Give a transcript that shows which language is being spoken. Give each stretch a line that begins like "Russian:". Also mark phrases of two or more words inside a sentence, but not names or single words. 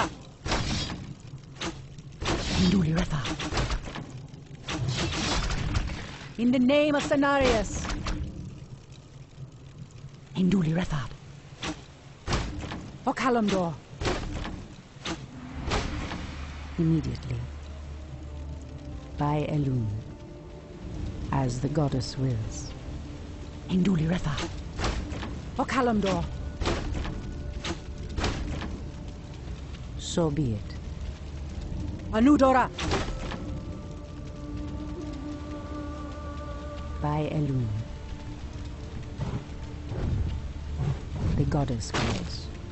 English: Anudora! In the name of Cenarius. Induli Rethab. Okalamdor. Immediately. By Elun. As the goddess wills. Induli Rethab. Okalamdor. So be it. Anudora. By Elun. The goddess calls.